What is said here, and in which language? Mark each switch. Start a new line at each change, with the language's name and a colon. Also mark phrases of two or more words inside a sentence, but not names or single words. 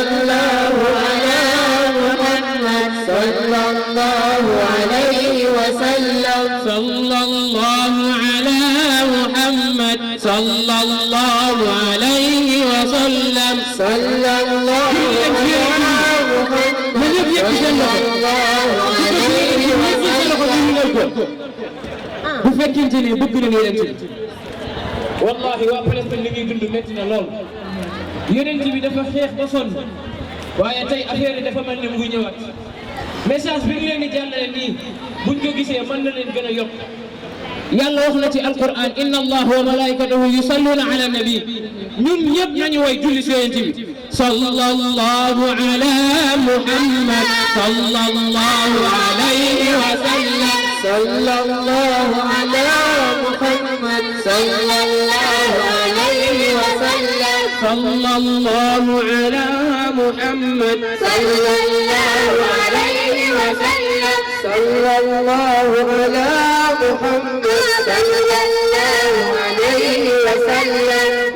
Arabic: الله على محمد صلى الله عليه وسلم صلى الله على محمد صلى الله عليه وسلم صلى الله على محمد
Wolof: bu fekkente ne bëgg na yonent bi wallahi waa Palestine li ñuy dund métti na lool yonent bi dafa xeex ba sonn waaye tey affaire yi dafa mel ni mu ngi ñëwaat message bi ñu leen di jàllale nii buñ ko gisee mën na leen gën a yokk yàlla wax na ci alquran
Arabic: إن الله وملائكته يصلون على النبي
Wolof: ñun ñëpp nañu way julli si yonent bi
Arabic: صلى الله على محمد صلى الله عليه وسلم صلى الله على محمد صلى الله عليه وسلم صلى الله على محمد صلى الله عليه وسلم صلى الله على محمد صلى الله عليه وسلم